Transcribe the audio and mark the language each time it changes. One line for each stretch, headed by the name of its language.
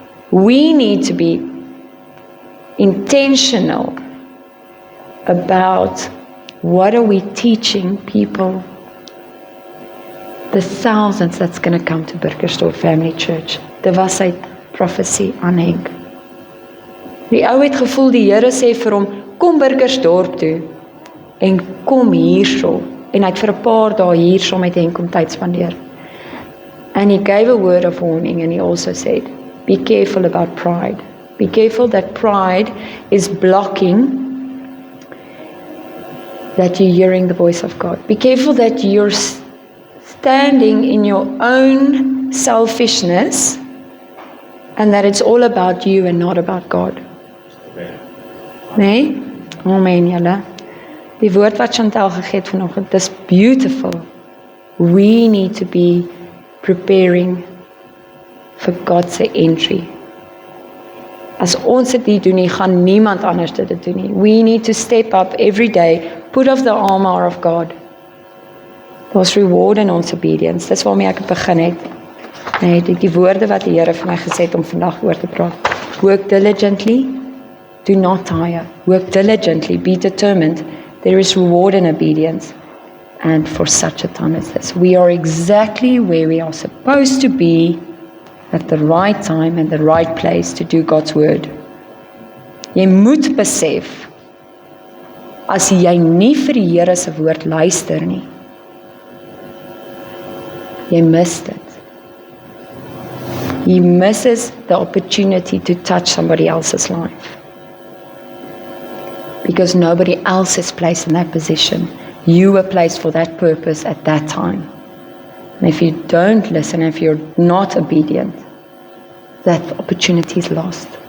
English: We need to be intentional about what are we teaching people? The thousands that's going to come to Burgersdorp Family Church.
Afrikaans: Dit was sy prophecy aan Henk. Die ou het gevoel die Here sê vir hom, kom Burgersdorp toe en kom hierso. En hy het vir 'n paar dae hierso met Henk om tyd spandeer.
English: And he gave a word of warning and he also said, be careful about pride. Be careful that pride is blocking that you're hearing the voice of God. Be careful that you're standing in your own selfishness and that it's all about you and not about God.
Afrikaans: Nee? Amen, julle. Die woord wat Chantal gegee het vanoggend, dis beautiful.
English: We need to be preparing for God's entry.
Afrikaans: As ons dit nie doen nie, gaan niemand anders dit doen nie.
English: We need to step up every day, put off the armor of God.
Afrikaans: Daar's reward in ons obedience. Dis waarmee ek begin het. Nee, die woorde wat die Here vir my gesê het om vandag oor te praat.
English: Work diligently, do not tire. Work diligently, be determined. There is reward in obedience. And for such a time as this, we are exactly where we are supposed to be at the right time and the right place to do God's word.
Afrikaans: Jy moet besef, as jy nie vir die Here se woord luister nie, jy mis dit.
English: He misses the opportunity to touch somebody else's life. Because nobody else is placed in that position. You were placed for that purpose at that time. And if you don't listen, if you're not obedient, that opportunity is lost.